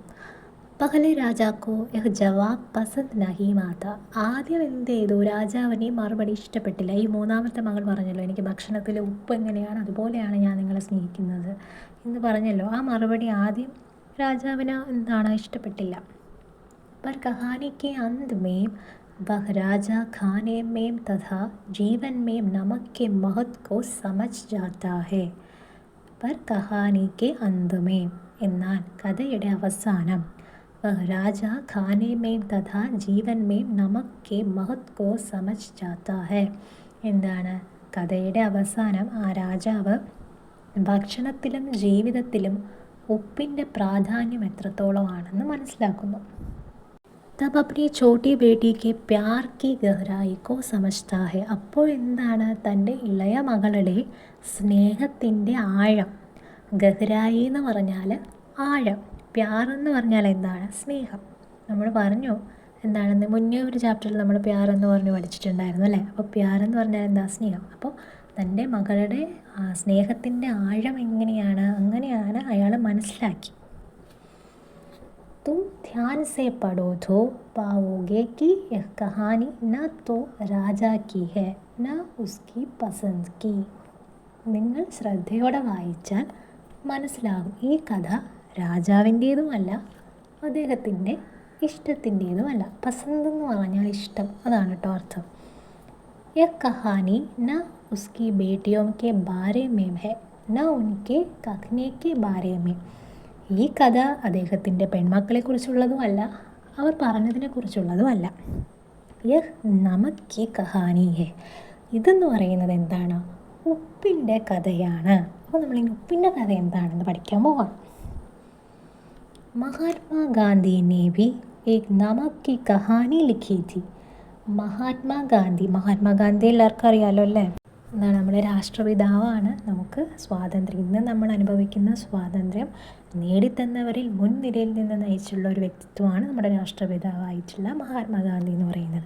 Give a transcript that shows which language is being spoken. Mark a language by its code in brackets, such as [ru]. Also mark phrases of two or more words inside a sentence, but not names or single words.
[hi] पहले राजा को यह जवाब पसंद नहीं माता. [ml] ആദ്യം എന്ത് ചെയ്തു? രാജാവിന് ഈ മറുപടി ഇഷ്ടപ്പെട്ടില്ല. ഈ മൂന്നാമത്തെ മകൾ പറഞ്ഞല്ലോ എനിക്ക് ഭക്ഷണത്തിൽ ഉപ്പ് എങ്ങനെയാണ് അതുപോലെയാണ് ഞാൻ നിങ്ങളെ സ്നേഹിക്കുന്നത് എന്ന് പറഞ്ഞല്ലോ. ആ മറുപടി ആദ്യം രാജാവിന് എന്താണ് ഇഷ്ടപ്പെട്ടില്ല. [hi] पर कहानी के अंत में वह राजा खाने में तथा जीवन में नमक के महत्व को समझ जाता है. पर कहानी के अंत में, [ml] എന്നാൽ കഥയുടെ അവസാനം [hi] वह राजा खाने में तथा जीवन में नमक के महत्व को समझ जाता है. [ml] എന്താണ്, കഥയുടെ അവസാനം ആ രാജാവ് ഭക്ഷണത്തിലും ജീവിതത്തിലും ഉപ്പിൻ്റെ പ്രാധാന്യം എത്രത്തോളമാണെന്ന് മനസ്സിലാക്കുന്നു. [hi] तब अपनी छोटी बेटी के प्यार की गहराई को समझता है. [ml] അപ്പോൾ എന്താണ്, തൻ്റെ ഇളയ മകളുടെ സ്നേഹത്തിൻ്റെ ആഴം. ഗഹ്റായി എന്ന് പറഞ്ഞാൽ ആഴം, പ്യാർ എന്ന് പറഞ്ഞാൽ എന്താണ്? സ്നേഹം. നമ്മൾ പറഞ്ഞു എന്താണെന്ന് മുന്നേ ഒരു ചാപ്റ്ററിൽ നമ്മൾ പ്യാർ എന്ന് പറഞ്ഞ് പഠിച്ചിട്ടുണ്ടായിരുന്നു അല്ലേ. അപ്പോൾ പ്യാർ എന്ന് പറഞ്ഞാൽ എന്താ, സ്നേഹം. അപ്പോൾ തൻ്റെ മകളുടെ സ്നേഹത്തിൻ്റെ ആഴം എങ്ങനെയാണ്, അങ്ങനെയാണ് അയാൾ മനസ്സിലാക്കി. [hi] तुम ध्यान से पढ़ो तो पाओगे कि यह कहानी न तो राजा की है न उसकी पसंद की. [ml] നിങ്ങൾ ശ്രദ്ധയോടെ വായിച്ചാൽ മനസ്സിലാകും ഈ കഥ രാജാവിൻ്റേതുമല്ല അദ്ദേഹത്തിൻ്റെ ഇഷ്ടത്തിൻ്റേതുമല്ല. പസന്ത് എന്ന് പറഞ്ഞാൽ ഇഷ്ടം, അതാണ് കേട്ടോ അർത്ഥം. [hi] यह कहानी न उसकी बेटियों के बारे में है न उनके कहने के बारे में. [ml] ഈ കഥ അദ്ദേഹത്തിൻ്റെ പെൺമക്കളെക്കുറിച്ചുള്ളതുമല്ല അവർ പറഞ്ഞതിനെക്കുറിച്ചുള്ളതുമല്ല. [hi] यह नमक की कहानी है, [ml] ഇതെന്ന് പറയുന്നത് എന്താണ്, ഉപ്പിൻ്റെ കഥയാണ്. അപ്പോൾ നമ്മളിങ്ങനെ ഉപ്പിൻ്റെ കഥ എന്താണെന്ന് പഠിക്കാൻ പോവാം. [hi] മഹാത്മാഗാന്ധി ने भी एक नमक की कहानी लिखी थी. [ml] മഹാത്മാഗാന്ധി എല്ലാവർക്കും അറിയാമല്ലോ അല്ലേ. എന്താണ്, നമ്മുടെ രാഷ്ട്രപിതാവാണ്. നമുക്ക് സ്വാതന്ത്ര്യം, ഇന്ന് നമ്മൾ അനുഭവിക്കുന്ന സ്വാതന്ത്ര്യം നേടിത്തന്നവരിൽ മുൻനിരയിൽ നിന്ന് നയിച്ചുള്ള ഒരു വ്യക്തിത്വമാണ് നമ്മുടെ രാഷ്ട്രപിതാവായിട്ടുള്ള മഹാത്മാഗാന്ധി എന്ന് പറയുന്നത്.